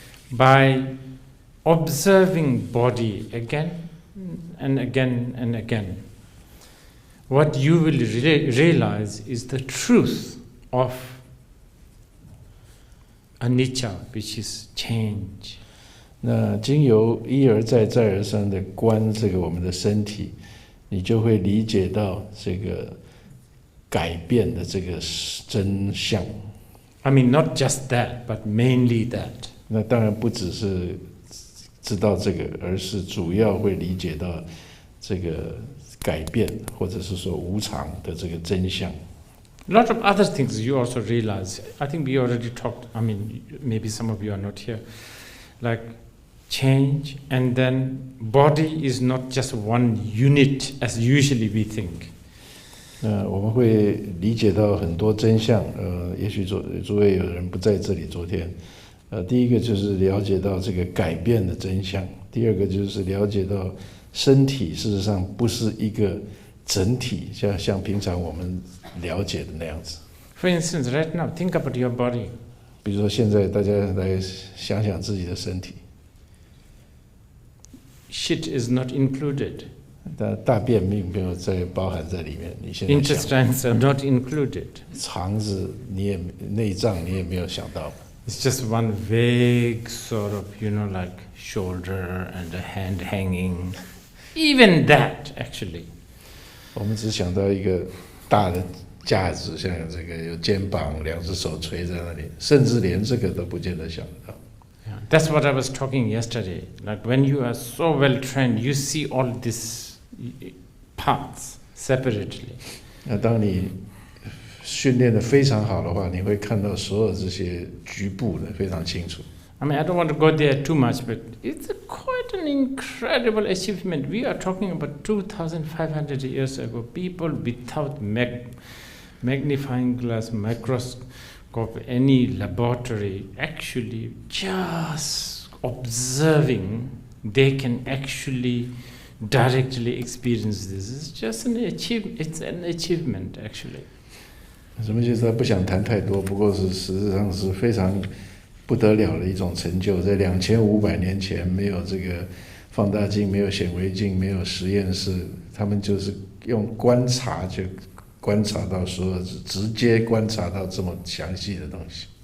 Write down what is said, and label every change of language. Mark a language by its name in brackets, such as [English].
[English] By observing body again and again and again, what you will realize is the truth of anicca, which is change. [Chinese] 那经由一而再再而三的观这个我们的身体，你就会理解到这个改变的这个真相。 [English] I mean, not just that, but mainly that. [Chinese] 那当然不只是知道这个，而是主要会理解到这个改变，或者是说无常的这个真相。 [English] A lot of other things you also realize. I think we already talked, I mean, maybe some of you are not here. Like change, and then body is not just one unit as usually we think. [Chinese] 我们会理解到很多真相。也许诸位有人不在这里，昨天，第一个就是了解到这个改变的真相，第二个就是了解到身体事实上不是一个整体，像平常我们了解的那样子。 [English] For instance, right now, think about your body. [Chinese] 比如说现在大家来想想自己的身体。 [English] Shit is not included. [Chinese] 但大便并没有包含在里面。你现在想 [English] Intestines are not included. [Chinese] 肠子内脏你也没有想到。 [English] It's just one vague sort of, like shoulder and a hand hanging. Even that, actually. [Chinese] 我们只想到一个大的架子，像这个有肩膀，两只手垂在那里，甚至连这个都不见得想得到。 [English] Yeah, that's what I was talking yesterday. Like when you are so well trained, you see all these parts separately. [Chinese] 那当你训练得非常好的话，你会看到所有这些局部的非常清楚。 [English] I mean, I don't want to go there too much, but it's quite an incredible achievement. We are talking about 2,500 years ago. People without magnifying glass, microscope, any laboratory, actually just observing, they can actually directly experience this. It's just an achievement. It's an achievement, actually. [Chinese] 什么意思？不想谈太多，不过是实质上是非常不得了的一种成就。在2500年前，没有这个放大镜，没有显微镜，没有实验室，他们就是用观察就观察到所有，直接观察到这么详细的东西。